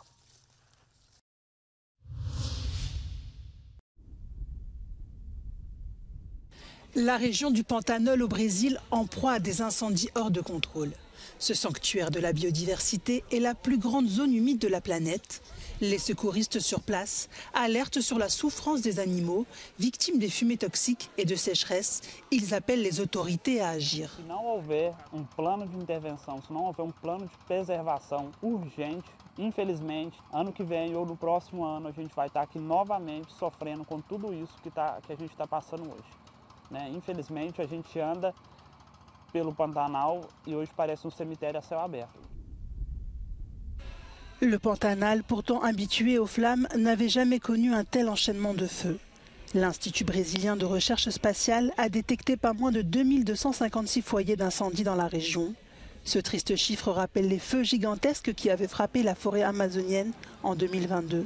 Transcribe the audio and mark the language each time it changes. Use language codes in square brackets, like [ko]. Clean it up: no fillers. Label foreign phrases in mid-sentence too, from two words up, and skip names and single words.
[fr] La région du Pantanal au Brésil en proie à des incendies hors de contrôle. Ce sanctuaire de la biodiversité est la plus grande zone humide de la planète. Les secouristes sur place alertent sur la souffrance des animaux, victimes des fumées toxiques et de sécheresse. Ils appellent les autorités à agir. [pt] Se não houver plano de intervenção, se não houver plano de preservação urgente, infelizmente, ano que vem ou no próximo ano, a gente vai estar aqui novamente sofrendo com tudo isso que a gente está passando hoje. Infelizmente, a gente anda pelo Pantanal e hoje parece cemitério [fr] à ciel [pt] aberto. [fr] Le Pantanal, pourtant habitué aux flammes, n'avait jamais connu un tel enchaînement de feux. L'Institut brésilien de recherche spatiale a détecté pas moins de 2256 foyers d'incendie dans la région. Ce triste chiffre rappelle les feux gigantesques qui avaient frappé la forêt amazonienne en 2022.